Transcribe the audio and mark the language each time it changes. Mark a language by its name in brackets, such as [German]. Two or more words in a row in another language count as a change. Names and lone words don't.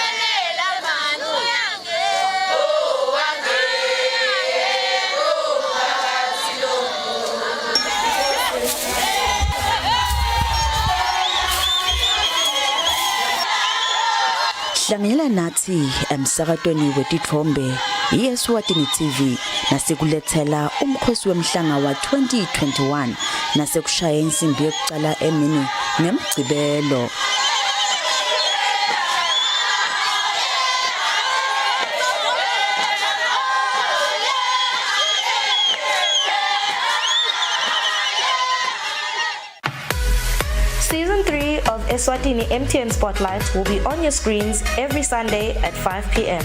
[Swati] Hlangela nathi emsakatweni weDithombe Eswatini TV nasikulethela umkhosi wemhlanga wa 2021 nasekushaya insimbi yokucala emini ngemgcibelo. [English] Season 3 of Eswatini MTN Spotlight will be on your screens every Sunday at 5 p.m.